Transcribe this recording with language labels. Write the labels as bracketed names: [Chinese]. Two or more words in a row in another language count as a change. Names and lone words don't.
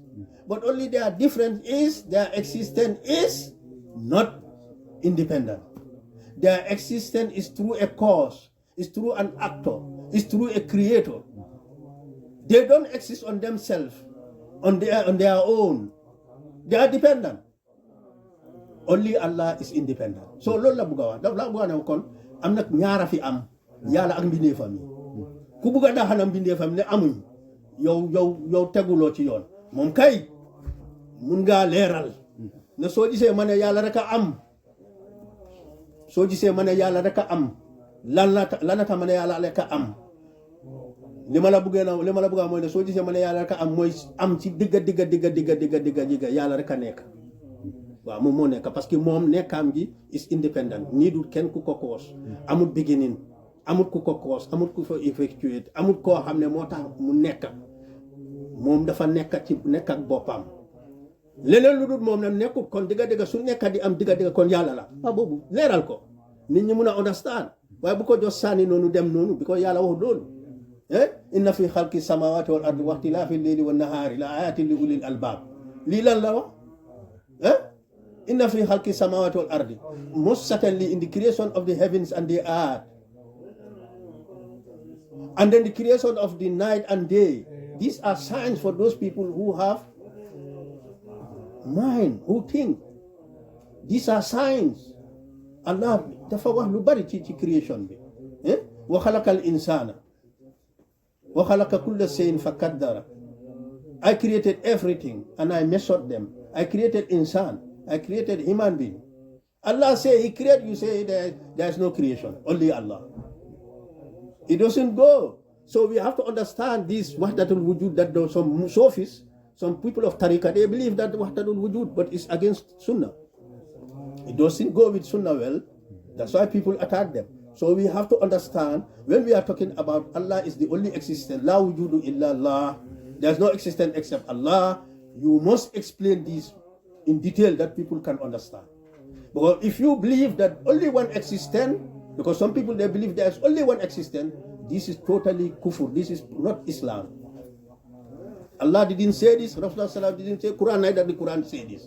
[English] But only their difference is their existence is not independent. Their existence is through a cause, is through an actor, is through a creator. They don't exist on themselves, on their own. They are dependent. Only Allah is independent. [Wolof] So loolu la bëgg a wax la bëgg a ne kon am nag ñaara fi am yàlla ak mbindeefam yi ku bëgg a daxana mbindeefam ne amuñ yow teguloo ci yoon moom kay mun ngaa leeral ne soo gisee ma ne yàlla rek a am soo gisee ma ne yàlla rek a am lan la tax ma ne yàlla rek a am li ma la bëgg a mooy ne soo gisee ma ne yàlla rek a am mooy am ci digga yàlla rek a nekk waaw moom moo nekk [French] parce que [Wolof] moom nekkaam gi [English] is independent [Wolof] nii du kenn ku ko koos amul beginning amul ku ko koos amul ku ko effectuate amul koo xam ne moo tax mu nekk moom dafa nekk ak boppam leneen lu dul moom nag nekkul kon digga su nekka di am digga kon yàlla la boobu leeral ko nit ñi mun a understand waaye bu ko jox sànni noonu dem noonu bi ko yàlla wax loolu [Arabic] إن في خلق السماوات والأرض واختلاف الليل والنهار لآيات لأولي الألباب [Wolof] lii lan la wax [Arabic] إن في خلق السماوات والأرض, [English] most certainly in the creation of the heavens and the earth, and then the creation of the night and day. These are signs for those people who have mind, who think. These are signs. [Wolof] Allah dafa wax lu bari ci creation bi. [Arabic] وخلق الإنسان وخلق كل شيء فقدر. [English] I created everything and I measured them. I created insan. I created human being. Allah say He created, you say there's no creation, only Allah. It doesn't go. So we have to understand this [Arabic] وحدة الوجود [English] that some Sufis, some people of Tariqah, they believe that [Arabic] وحدة الوجود, [English] but it's against Sunnah. It doesn't go with Sunnah well. That's why people attack them. So we have to understand when we are talking about Allah is the only existence, [Arabic] لا وجود إلا الله. [English] There's no existence except Allah. You must explain this in detail that people can understand. Because if you believe that only one existence, because some people they believe there's only one existence, this is totally kufr. This is not Islam. Allah didn't say this, Rasulullah didn't say, Quran, neither the Quran say this.